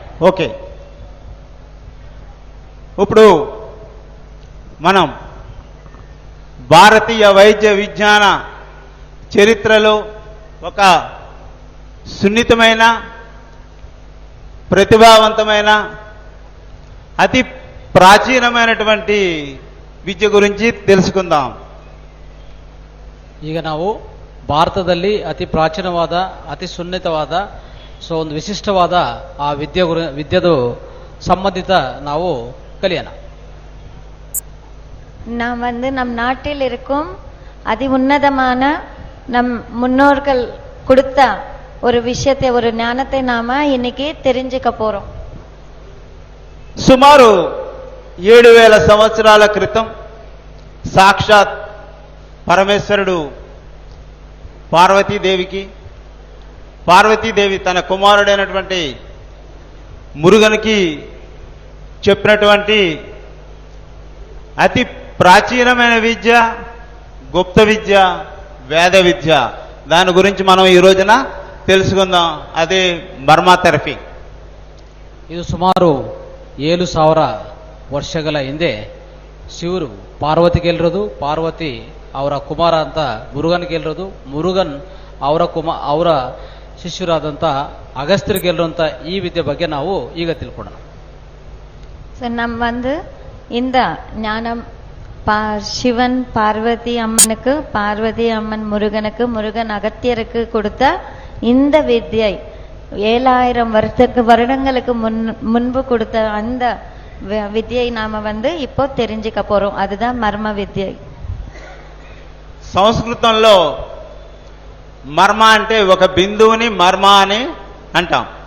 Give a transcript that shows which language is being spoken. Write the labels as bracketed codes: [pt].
[te] Okay, ఇప్పుడు మనం భారతీయ వైద్య విజ్ఞాన చరిత్రలో ఒక సున్నితమైన, ప్రతిభావంతమైన, అతి ಪ್ರಾಚೀನమైనటువంటి ವಿದ್ಯೆ ಗುరించి తెలుసుకుందాం. [kn] ಈಗ ನಾವು ಭಾರತದಲ್ಲಿ ಅತಿ ಪ್ರಾಚೀನವಾದ, ಅತಿ ಸುನ್ನಿತವಾದ, ಸೊ ಒಂದು ವಿಶಿಷ್ಟವಾದ ಆ ವಿದ್ಯೆದು ಸಂಬಂಧಿತ ನಾವು ಕಲಿಯೋಣ. [ta] நாம் நம் நாட்டில் இருக்கும் அதி உன்னதமான நம் முன்னோர்கள் கொடுத்த ஒரு விஷயத்தை, ஒரு ஞானத்தை நாம இன்னைக்கு தெரிஞ்சுக்க போறோம். [te] సుమారు 7000 సంవత్సరాల క్రితం సాక్షాత్ పరమేశ్వరుడు పార్వతీదేవి తన కుమారుడైనటువంటి మురుగనికి చెప్పినటువంటి అతి ప్రాచీనమైన విద్య, గుప్త విద్య, వేద విద్య, దాని గురించి మనం ఈ రోజున తెలుసుకుందాం. అదే మర్మా థెరపీ. [kn] ಇದು ಸುಮಾರು 7,000 ವರ್ಷಗಳ ಹಿಂದೆ ಶಿವರು ಪಾರ್ವತಿಗೆ ಹೇಳಿರೋದು, ಪಾರ್ವತಿ ಅವರ ಕುಮಾರ ಅಂತ ಮುರುಗನ್ಗೆ ಹೇಳಿರೋದು, ಮುರುಗನ್ ಅವರ ಶಿಷ್ಯರಾದಂಥ ಅಗಸ್ತ್ಯರಿಗೆ ಹೇಳಿರುವಂಥ ಈ ವಿದ್ಯೆ ಬಗ್ಗೆ ನಾವು ಈಗ ತಿಳ್ಕೊಳ್ಳೋಣ. [ta] நம்ம இந்த ஞானம் சிவன் பார்வதி அம்மனுக்கு, பார்வதி அம்மன் முருகனுக்கு, முருகன் அகத்தியருக்கு கொடுத்த இந்த வித்யை 7000 வருடங்களுக்கு முன்பு கொடுத்த அந்த విద్య నామ இப்போ தெரிஞ்சுக்க போறோம். அதுதான் మర్మ విద్య. [te] సంస్కృతంలో మర్మ అంటే ఒక బిందువుని మర్మ అని అంటాం.